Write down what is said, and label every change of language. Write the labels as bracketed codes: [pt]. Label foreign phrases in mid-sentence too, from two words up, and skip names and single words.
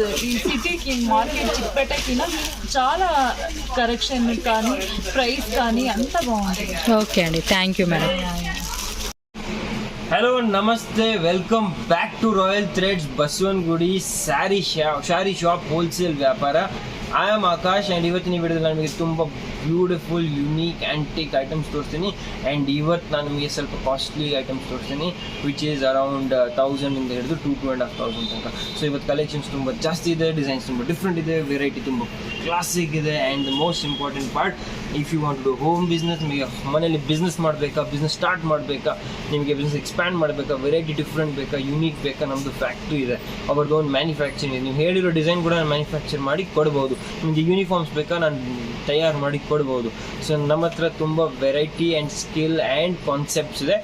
[te] ఈ సిటీకి మార్కెట్ చిక్పేటకి చాలా కరెక్షన్ కానీ ప్రైస్ కానీ అంత బాగుంటుంది. [en] okay అండి, thank you madam. hello నమస్తే, welcome back to [te] రాయల్ థ్రెడ్స్ బసవనగుడి శారీ షాప్ హోల్సేల్ వ్యాపాರ. [en] I am Akash and [kn] ಇವತ್ತಿನ ವಿಡಿಯೋದಲ್ಲಿ ನಾನು ನಿಮಗೆ ತುಂಬ [en] beautiful unique antique items [kn] ತೋರಿಸ್ತೀನಿ. ಆ್ಯಂಡ್ ಇವತ್ತು ನಾನು ನಿಮಗೆ ಸ್ವಲ್ಪ [en] costly items [kn] ತೋರಿಸ್ತೀನಿ, [en] which is around 1000 [kn] ಹಿಡಿದು 2,500 ತನಕ. ಸೊ ಇವತ್ತು ಕಲೆಕ್ಷನ್ಸ್ ತುಂಬ ಜಾಸ್ತಿ ಇದೆ, ಡಿಸೈನ್ಸ್ ತುಂಬ ಡಿಫ್ರೆಂಟ್ ಇದೆ, ವೆರೈಟಿ ತುಂಬ ಕ್ಲಾಸಿಕ್ ಇದೆ. [en] and the most important part, if you want to home business, [kn] ನಿಮಗೆ ಮನೇಲಿ ಬಿಸ್ನೆಸ್ ಮಾಡಬೇಕಾ, [en] business start [kn] ಮಾಡಬೇಕಾ, ನಿಮಗೆ [en] business expand [kn] ಮಾಡಬೇಕಾ, [en] variety different [kn] ಬೇಕಾ, ಯುನೀಕ್ ಬೇಕಾ, ನಮ್ಮದು ಫ್ಯಾಕ್ಟ್ರಿ ಇದೆ, ಅವ್ರದ್ದು ಒಂದು ಮ್ಯಾನುಫ್ಯಾಕ್ಚರಿಂಗ್ ಇದೆ. ನೀವು ಹೇಳಿರೋ ಡಿಸೈನ್ ಕೂಡ ನಾನು ಮ್ಯಾನುಫ್ಯಾಕ್ಚರ್ ಮಾಡಿ ಕೊಡ್ಬೋದು. ನಿಮಗೆ ಯೂನಿಫಾರ್ಮ್ಸ್ ಬೇಕಾ, ನಾನು ತಯಾರು ಮಾಡಿ ಕೊಡ್ಬೋದು. ಸೊ ನಮ್ಮ ಹತ್ರ ತುಂಬ [en] variety and skill and concepts [kn] ಇದೆ.